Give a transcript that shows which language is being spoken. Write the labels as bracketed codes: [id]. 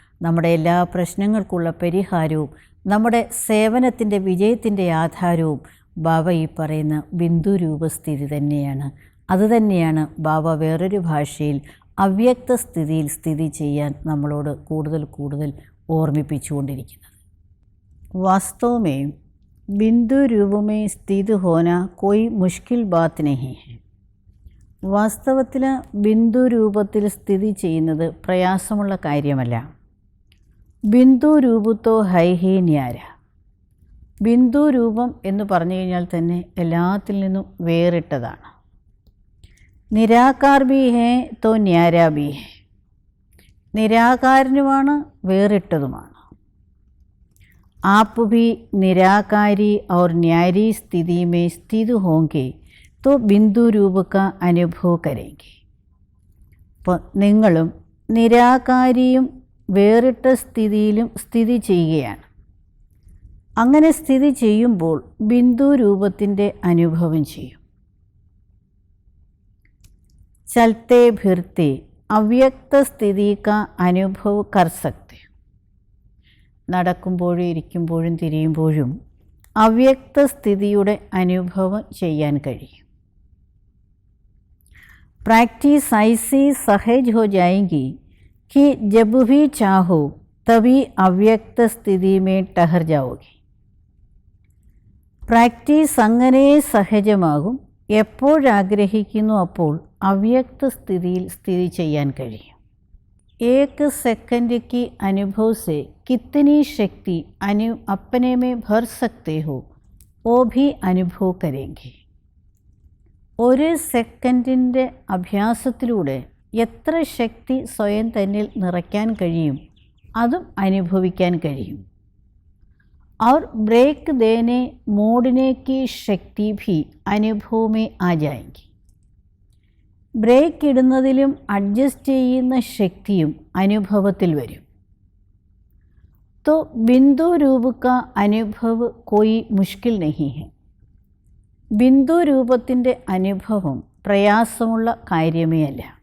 [ml] നമ്മുടെ എല്ലാ പ്രശ്നങ്ങൾക്കുള്ള പരിഹാരവും നമ്മുടെ സേവനത്തിൻ്റെ വിജയത്തിൻ്റെ ആധാരവും ബാബ ഈ പറയുന്ന ബിന്ദു രൂപസ്ഥിതി തന്നെയാണ്. അതുതന്നെയാണ് ബാബ വേറൊരു ഭാഷയിൽ അവ്യക്ത സ്ഥിതിയിൽ സ്ഥിതി ചെയ്യാൻ നമ്മളോട് കൂടുതൽ കൂടുതൽ ഓർമ്മിപ്പിച്ചുകൊണ്ടിരിക്കുന്നത്. [hi] वास्तव में बिंदु रूप में स्थित होना कोई मुश्किल बात नहीं है. [ml] വാസ്തവത്തിൽ ബിന്ദു രൂപത്തിൽ സ്ഥിതി ചെയ്യുന്നത് പ്രയാസമുള്ള കാര്യമല്ല. [hi] Bindu രൂപത്തോ high he ന്യാര. [ml] ബിന്ദു രൂപം എന്ന് പറഞ്ഞു കഴിഞ്ഞാൽ തന്നെ എല്ലാത്തിൽ നിന്നും വേറിട്ടതാണ്. [hi] നിരാകാർ ഭി ഹേ തോ ന്യാര ഭി ഹേ. [ml] നിരാകാരനുമാണ്, വേറിട്ടതുമാണ്. [hi] आप भी निराकारी और न्यारी स्थिति में स्थित होंगे तो बिंदु रूप का അനുഭവ करेंगे. [ml] അപ്പോൾ നിങ്ങളും നിരാകാരിയും വേറിട്ട സ്ഥിതിയിലും സ്ഥിതി ചെയ്യുകയാണ്. അങ്ങനെ സ്ഥിതി ചെയ്യുമ്പോൾ ബിന്ദു രൂപത്തിൻ്റെ അനുഭവം ചെയ്യും. [hi] ചലത്തെ ഭിർത്തെ അവ്യക്ത സ്ഥിതി കാ അനുഭവ കർ സക്തെ. [ml] നടക്കുമ്പോഴും ഇരിക്കുമ്പോഴും തിരിയുമ്പോഴും അവ്യക്ത സ്ഥിതിയുടെ അനുഭവം ചെയ്യാൻ കഴിയും. [hi] प्रैक्टिस ऐसी सहज हो जाएगी कि जब भी चाहो तभी അവ്യക്ത സ്ഥിതി में ठहर जाओगे. [ml] പ്രാക്ടീസ് അങ്ങനെ സഹജമാകും, എപ്പോഴാഗ്രഹിക്കുന്നു അപ്പോൾ അവ്യക്ത സ്ഥിതിയിൽ സ്ഥിതി ചെയ്യാൻ കഴിയും. [hi] एक सेकंड की अनुभव से कितनी शक्ति अपने में भर सकते हो वो भी अनुभव करेंगे. [ml] ഒരു സെക്കൻഡിൻ്റെ അഭ്യാസത്തിലൂടെ എത്ര ശക്തി സ്വയം തന്നിൽ നിറയ്ക്കാൻ കഴിയും അതും അനുഭവിക്കാൻ കഴിയും. [hi] और ब्रेक देने मोड़ने की शक्ति भी अनुभव में आ जाएगी. [ml] ബ്രേക്ക് ഇടുന്നതിലും അഡ്ജസ്റ്റ് ചെയ്യുന്ന ശക്തിയും അനുഭവത്തിൽ വരും. [hi] तो बिंदु रूप का अनुभव कोई मुश्किल नहीं है. [ml] ബിന്ദു രൂപത്തിൻ്റെ അനുഭവം പ്രയാസമുള്ള കാര്യമേ അല്ല.